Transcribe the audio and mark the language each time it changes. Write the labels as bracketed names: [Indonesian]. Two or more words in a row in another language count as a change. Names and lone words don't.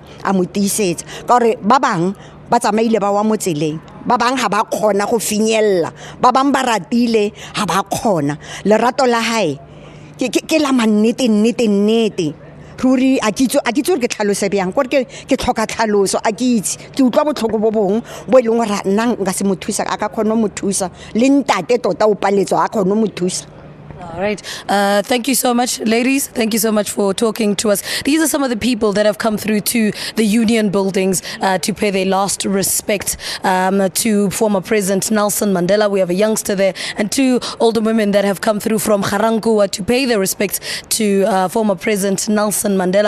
[Tswana] a mo tiisetsa ka gore ba bang ba tsamaile ba wa mo tseleng ba bang ha ba khona go finyella ba bang ba ratile ha ba khona lerato la hae ke la mannete ruri a kitso ke tlhalose bjang gore ke tlhoka tlhaloso a kitse ke utlwa botlhoko bo bong bo ileng ra nna nka se mothusa a ka khona mothusa le ntate tota o paletswa a khona mothusa. [English] All right. Thank you so much, ladies. Thank you so much for talking to us. These are some of the people that have come through to the union buildings to pay their last respect to former President Nelson Mandela. We have a youngster there and two older women that have come through from Ga-Rankuwa to pay their respects to former President Nelson Mandela.